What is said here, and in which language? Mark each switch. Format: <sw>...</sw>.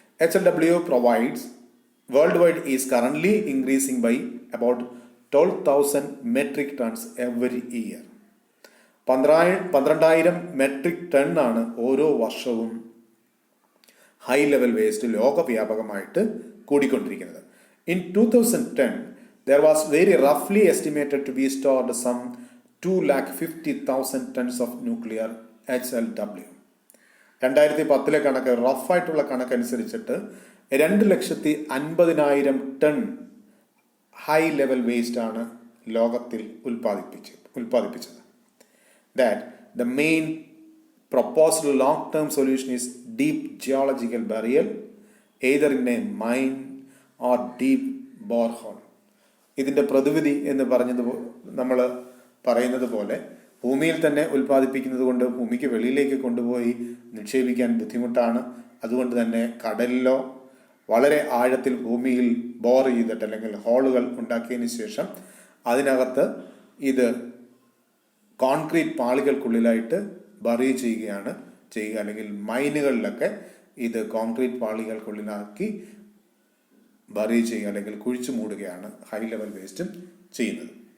<en>HLW provides world wide is currently increasing by about 12,000 metric tons every year.</en> <ml>12,000 metric ടണ്ണാണ് ഓരോ വർഷവും high level waste ലോകവ്യാപകമായിട്ട് കൂടിക്കൊണ്ടിരിക്കുന്നത്.</ml> <en>In 2010 there was very roughly estimated to be stored some 250,000 tons of nuclear HLW.</en> <ml>2010 കണക്ക്, റഫായിട്ടുള്ള കണക്കനുസരിച്ചിട്ട് 250,000 ton high level waste ആണ് ലോകത്തിൽ ഉൽപ്പാദിപ്പിച്ചത്.</ml> <en>That the main proposed long-term solution is deep geological burial, either in a mine or deep borehole.</en> <ml>ഇതിൻ്റെ പ്രതിവിധി എന്ന് നമ്മൾ പറയുന്നത് പോലെ ഭൂമിയിൽ തന്നെ ഉൽപ്പാദിപ്പിക്കുന്നത് കൊണ്ട് ഭൂമിക്ക് വെളിയിലേക്ക് കൊണ്ടുപോയി നിക്ഷേപിക്കാൻ ബുദ്ധിമുട്ടാണ്. അതുകൊണ്ട് തന്നെ കടലിലോ വളരെ ആഴത്തിൽ ഭൂമിയിൽ ബോർ ചെയ്തിട്ട് അല്ലെങ്കിൽ ഹോളുകൾ ഉണ്ടാക്കിയതിന് ശേഷം അതിനകത്ത് ഇത് കോൺക്രീറ്റ് പാളികൾക്കുള്ളിലായിട്ട് ബറി ചെയ്യുക, അല്ലെങ്കിൽ മൈനുകളിലൊക്കെ ഇത് കോൺക്രീറ്റ് പാളികൾക്കുള്ളിലാക്കി ബറി ചെയ്യുക അല്ലെങ്കിൽ കുഴിച്ചു മൂടുകയാണ് ഹൈ ലെവൽ വേസ്റ്റും ചെയ്യുന്നത്.</ml>